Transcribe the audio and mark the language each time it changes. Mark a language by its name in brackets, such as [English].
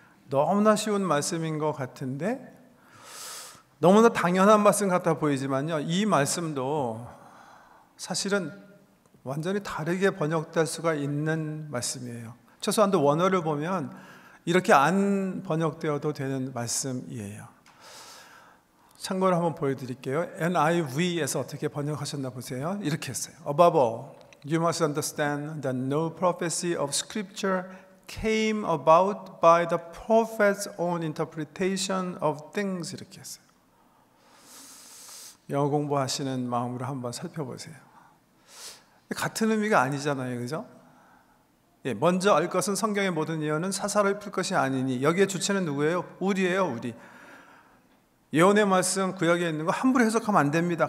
[Korean] 너무나 쉬운 말씀인 것 같은데, 너무나 당연한 말씀 같아 보이지만요, 이 말씀도 사실은 완전히 다르게 번역될 수가 있는 말씀이에요. 최소한도 원어를 보면 이렇게 안 번역되어도 되는 말씀이에요. 참고로 한번 보여드릴게요. NIV에서 어떻게 번역하셨나 보세요. 이렇게 했어요. [English] Above all, you must understand that no prophecy of Scripture came about by the prophet's own interpretation of things. [Korean] 이렇게 했어요. 영어 공부하시는 마음으로 한번 살펴보세요. 같은 의미가 아니잖아요, 그죠? 먼저 알 것은 성경의 모든 예언은 사사로이 풀 것이 아니니. 여기에 주체는 누구예요? 우리예요, 우리. 예언의 말씀 구약에 있는 거 함부로 해석하면 안 됩니다.